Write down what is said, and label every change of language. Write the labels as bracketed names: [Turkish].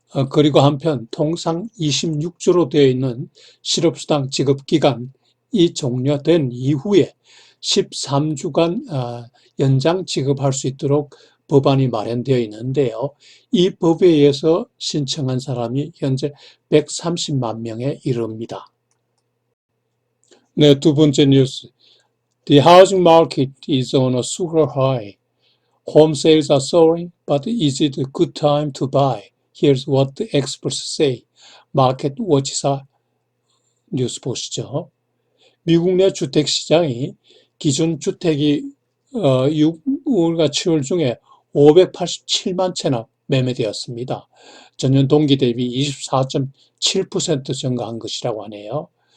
[Korean] 그리고 한편 통상 26주로 되어 있는 실업수당 지급 기간이 종료된 이후에 13주간 연장 지급할 수 있도록 법안이 마련되어 있는데요. 이 법에 의해서 신청한 사람이 현재 130만 명에 이릅니다. 네, 두 번째 뉴스. [English] The housing market is on a super high. Home sales are soaring, but is it a good time to buy? Here's what the experts say. [Korean] 마켓 워치사 뉴스 보시죠. 미국 내 주택시장이 기준 주택이 6월과 7월 중에 587만 채나 매매되었습니다. 전년 동기 대비 24.7% 증가한 것이라고 하네요.